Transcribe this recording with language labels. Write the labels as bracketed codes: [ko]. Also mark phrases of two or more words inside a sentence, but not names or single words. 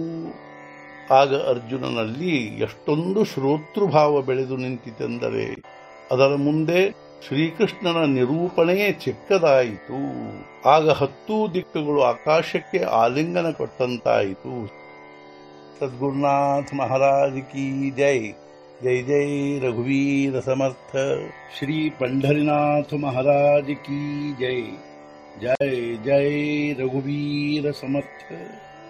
[kn] ಆಗ ಅರ್ಜುನನಲ್ಲಿ ಎಷ್ಟೊಂದು ಶ್ರೋತೃಭಾವ ಬೆಳೆದು ನಿಂತಿತೆಂದರೆ ಅದರ ಮುಂದೆ ಶ್ರೀಕೃಷ್ಣನ ನಿರೂಪಣೆಯೇ ಚಿಕ್ಕದಾಯಿತು। ಆಗ 10 ದಿಕ್ಕುಗಳು ಆಕಾಶಕ್ಕೆ ಆಲಿಂಗನ ಕೊಟ್ಟಂತಾಯಿತು। [hi] सद्गुरुनाथ महाराज की जय। [mr] जय जय रघुवीर समर्थ। [hi] श्री पंढरीनाथ महाराज की जय। [mr] जय जय रघुवीर समर्थ।